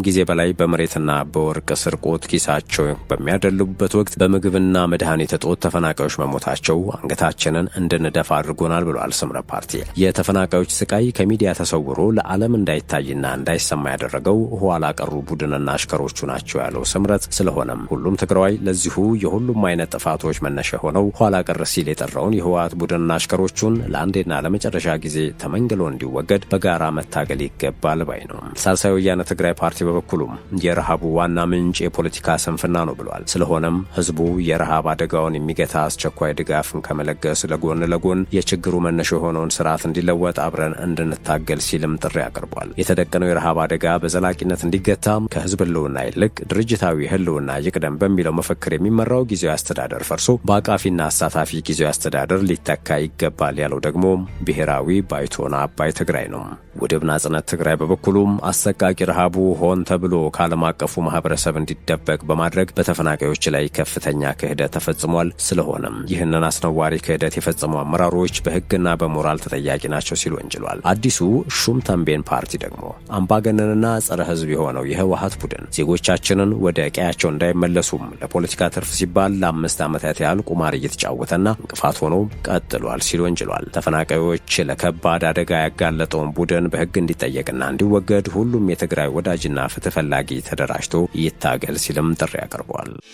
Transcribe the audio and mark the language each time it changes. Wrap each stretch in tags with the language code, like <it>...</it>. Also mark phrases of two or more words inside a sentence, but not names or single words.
<am>ጊዜ በላይ በመሬትና በወርቅ ስርቆት ኪሳቸው በሚያደልቡበት ወቅት በምግብና መድኃኒት እጦት ተፈናቃዮች መሞታቸው አንገታችንን እንድንደፋ አድርጎናል ብሏል። ስምረት ፓርቲ የተፈናቃዮች ስቃይ ከሚዲያ ተሰውሮ ለዓለም እንዳይታይና እንዳይሰማ ያደረገው ኋላ ቀሩ ቡድንና አሽከሮቹ ናቸው ያለው ስምረት፣ ስለሆነም ሁሉም ትግራዋይ ለዚሁ የሁሉም አይነት ጥፋቶች መነሻ ሆነው ኋላ ቀር ሲል የጠራውን የህወሓት ቡድንና አሽከሮቹን ለአንዴና ለመጨረሻ ጊዜ ተመንግሎ እንዲወገድ በጋራ መታገል ይገባል ባይ ነው። ሳልሳይ ወያነ ትግራይ ፓርቲ በበኩሉም የረሃቡ ዋና ምንጭ የፖለቲካ ስንፍና ነው ብሏል። ስለሆነም ህዝቡ የረሃብ አደጋውን የሚገታ አስቸኳይ ድጋፍን ከመለገስ ለጎን ለጎን የችግሩ መነሻ የሆነውን ስርዓት እንዲለወጥ አብረን እንድንታገል ሲልም ጥሪ አቅርቧል። የተደቀነው የረሃብ አደጋ በዘላቂነት እንዲገታ ከህዝብ ህልውና ይልቅ ድርጅታዊ ህልውና ይቅደም በሚለው መፈክር የሚመራው ጊዜያዊ አስተዳደር ፈርሶ በአቃፊና አሳታፊ ጊዜያዊ አስተዳደር ሊተካ ይገባል ያለው ደግሞ ብሔራዊ ባይቶና አባይ ትግራይ ነው። ውድብ ናጽነት ትግራይ በበኩሉም አሰቃቂ ረሃቡ ሆን ተብሎ ከዓለም አቀፉ ማህበረሰብ እንዲደበቅ በማድረግ በተፈናቃዮች ላይ ከፍተኛ ክህደት ተፈጽሟል። ስለሆነም ይህንን አስነዋሪ ክህደት የፈጸሙ አመራሮች በህግና በሞራል ተጠያቂ ናቸው ሲል ወንጅሏል። አዲሱ ሹም ተንቤን ፓርቲ ደግሞ አምባገነንና ጸረ ህዝብ የሆነው የህወሓት ቡድን ዜጎቻችንን ወደ ቀያቸው እንዳይመለሱም ለፖለቲካ ትርፍ ሲባል ለ5 ዓመታት ያህል ቁማር እየተጫወተና እንቅፋት ሆኖ ቀጥሏል ሲል ወንጅሏል። ተፈናቃዮች ለከባድ አደጋ ያጋለጠውን ቡድን በህግ እንዲጠየቅና እንዲወገድ ሁሉም የትግራይ ወዳጅና ፍትህ ፈላጊ ተደራጅቶ ይታገል ሲልም ጥሪ አቅርቧል።</am>